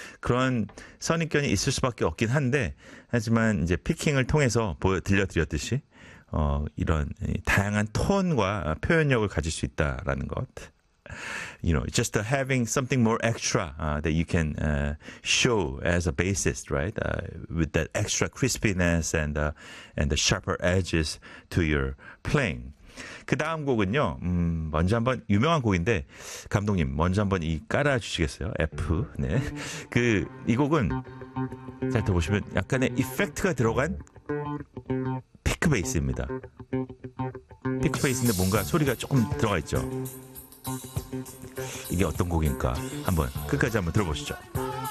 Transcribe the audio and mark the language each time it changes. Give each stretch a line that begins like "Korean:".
Korean: 그런 선입견이 있을 수밖에 없긴 한데 하지만 이제 피킹을 통해서 들려드렸듯이 이런 다양한 톤과 표현력을 가질 수 있다라는 것.
English: You know, just having something more extra that you can show as a bassist, right? With that extra crispiness and the sharper edges to your playing.
Korean: 그 다음 곡은요. 먼저 한번 유명한 곡인데 감독님 먼저 한번 이 깔아 주시겠어요? F. 네. 그 이 곡은 잘 들어보시면 약간의 이펙트가 들어간 피크 베이스입니다. 피크 베이스인데 뭔가 소리가 조금 들어가 있죠. 이게 어떤 곡인가 한번 끝까지 한번 들어보시죠.